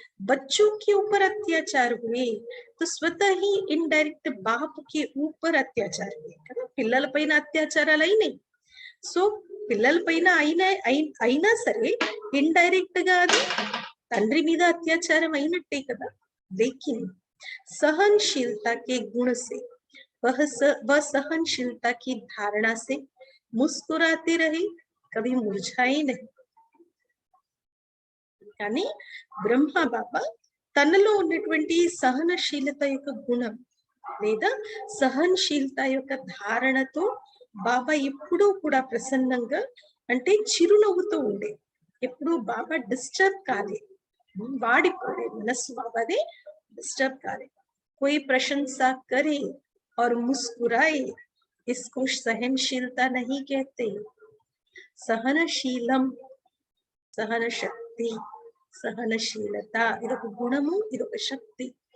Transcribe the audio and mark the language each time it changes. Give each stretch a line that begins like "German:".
Hindi: बच्चों के ऊपर अत्याचार हुए तो स्वतः ही इनडायरेक्ट बाप के ऊपर अत्याचार हुए కదా.
Telugu: పిల్లల పైన అత్యాచారాలు అయినాయి. సో పిల్లల పైన అయినా సరే ఇండైరెక్ట్ గా అది తండ్రి మీద అత్యాచారం అయినట్టే కదా.
Hindi: लेकिन सहनशीलता के गुण से वह सहनशीलता की धारणा से मुस्कुराते रहे, कभी मुरझाए नहीं.
Telugu: కానీ బ్రహ్మ బాబా తనలో ఉన్నటువంటి సహనశీలత యొక్క గుణం లేదా సహనశీలత యొక్క ధారణతో బాబా ఎప్పుడూ కూడా ప్రసన్నంగా, అంటే చిరునవ్వుతో ఉండే. ఎప్పుడు బాబా డిస్టర్బ్ కాలే, వాడిపోలే, మనస్సు బాబాదే డిస్టర్బ్ కాలే.
Hindi: कोई प्रशंसा करे और मुस्कुराए, इसको सहनशीलता नहीं कहते. सहनशीलम, सहन शक्ति,
Telugu: సహనశీలత ఇదొక గుణము, ఇదొక శక్తి.